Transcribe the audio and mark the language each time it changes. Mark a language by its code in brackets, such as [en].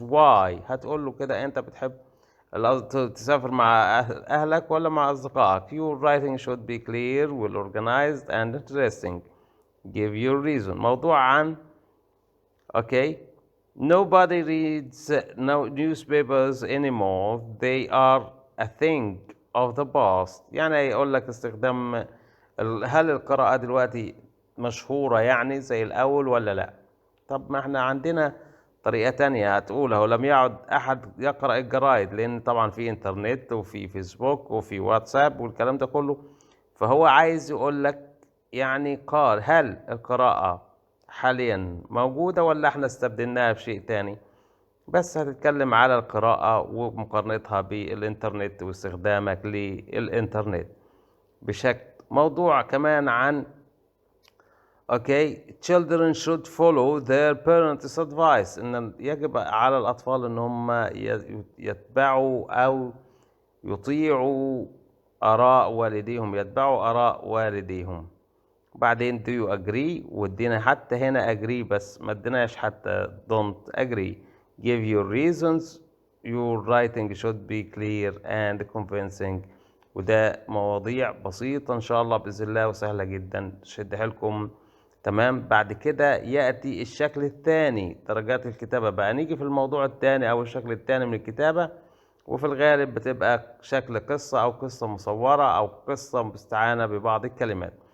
[en] Why؟ [ar] هتقول له كده أنت بتحب تسافر مع أهلك ولا مع أصدقائك. [en] Your writing should be clear, well organized and interesting. Give your reason. [ar] موضوع عن [en] Okay. Nobody reads no newspapers anymore. They are a thing of the past. [ar] يعني يقول لك استخدام هل القراءة دلوقتي مشهورة يعني زي الأول ولا لا؟ طب ما احنا عندنا طريقة تانية هتقولها، ولم يعد أحد يقرأ الجرايد، لأن طبعا في إنترنت وفي فيسبوك وفي واتساب والكلام ده كله. فهو عايز يقول لك يعني قال هل القراءة حاليا موجودة ولا احنا استبدلناها بشيء تاني؟ بس هتتكلم على القراءة ومقارنتها بالإنترنت واستخدامك للإنترنت بشكل. موضوع كمان عن [en] children should follow their parents' advice. [ar] إن يجب على الأطفال إن هم يتبعوا أو يطيعوا آراء والديهم، يتبعوا آراء والديهم. بعدين [en] do you agree، [ar] وادينا حتى هنا agree بس ما اديناش حتى [en] don't agree. Give your reasons. Your writing should be clear and convincing. [ar] وده مواضيع بسيطة إن شاء الله بإذن الله وسهلة جدا شد حيلكم. تمام. بعد كده يأتي الشكل الثاني، درجات الكتابة بقى. نيجي في الموضوع الثاني أو الشكل الثاني من الكتابة، وفي الغالب بتبقى شكل قصة أو قصة مصورة أو قصة مستعانة ببعض الكلمات.